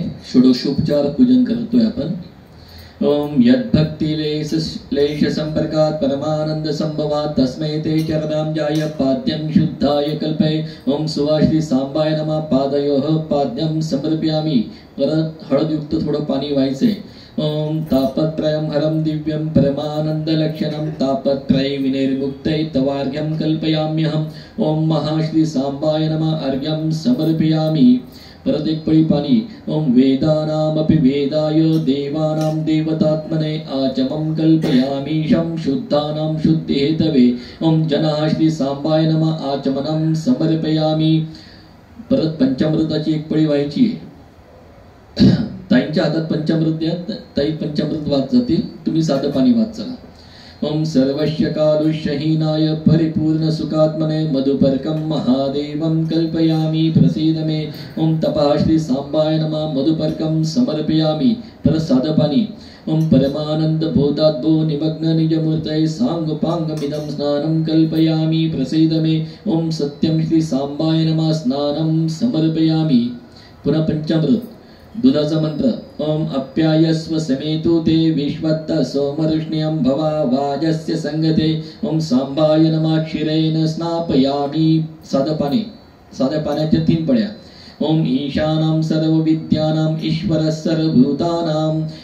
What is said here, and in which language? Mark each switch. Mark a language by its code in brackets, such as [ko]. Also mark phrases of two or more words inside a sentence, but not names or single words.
[mr] षोडशोपचार पूजन करतोय आपण. [sa] ओम यद्भक्ति लेश संपर्कात परमानंद संभवात तस्मै ते चरणांजाय पाद्यं शुद्धाय कल्पये. ओम सुवाश्री सांबाय नमः. पादयोः पाद्यं समर्पयामि. [mr] परत हळदयुक्त थोडं पाणी व्हायचंय. [sa] ओम तापत्रयं हरं दिव्यं परमानंद लक्षणं तापत्रय विनिर्मुक्तये तवार्घ्यं कल्पयाम्यहम्. ओम महाश्री सांबाय नमः. अर्घ्यं समर्पयामि. [mr] परत 1 पळी पाणी. [sa] ओम वेदानामपि वेदाय देवानां देवतात्मने आचमं कल्पयामि. शं शुद्धानां शुद्धिहेतवे. ओम जनाः श्री सांबाय नमः. आचमनं समर्पयामि. [mr] परत पंचामृताची 1 पळी व्हायची. ताईंच्या हातात पंचामृत द्या. ताई पंचामृत वाच जातील. तुम्ही साधं पाणी वाच चला. [sa] ओम सर्वस्य कालुष्यहीनाय परिपूर्ण सुखात्मने मधुपर्कं महादेवं कल्पयामि. प्रसीद मे. ओम तपः श्री सांबाय नमः. मधुपर्कं समर्पयामि. [mr] परत साधं पाणी. [sa] ओम परमानंद बोधाद्भो निमग्न निजमूर्तये सांगोपांगमिदं स्नानं कल्पयामि. प्रसीद मे. ओम सत्यं श्री सांबाय नमः. स्नानं समर्पयामि. [mr] पुन्हा पंचामृत दुधाचा मंत्र [sa] ओम अप्यायस्व समेतु ते विश्वत्त सोमरुष्ण्यं भवा वाजस्य संगते ओम सांबाय नमः क्षीरेण स्नापयामि [mr] साध्या पाण्याच्या 3 पळ्या [sa] ओम ईशानां सर्वविद्यानां ईश्वरः सर्वभूतानां